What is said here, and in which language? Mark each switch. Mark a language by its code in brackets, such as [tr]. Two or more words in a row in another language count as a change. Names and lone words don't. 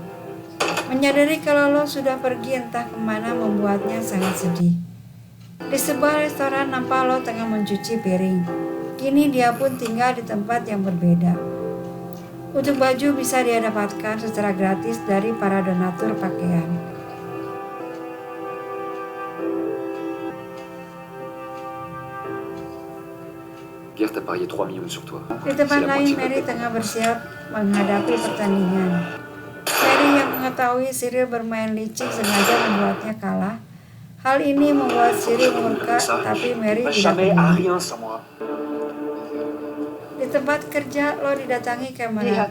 [id] Menyadari kalau Lo sudah pergi entah kemana membuatnya sangat sedih. Di sebuah restoran nampak Lo tengah mencuci piring. Kini dia pun tinggal di tempat yang berbeda. Untuk baju bisa dia dapatkan secara gratis dari para donatur pakaian. [fr] Gert a parié 3 millions sur toi. [id] Di tempat lain, Mary tengah bersiap menghadapi pertandingan. Mary yang mengetahui Cyril bermain licik sengaja membuatnya kalah. Hal ini membuat Cyril murka, tapi Mary tidak peduli. Di tempat kerja, Lo didatangi Kamerat.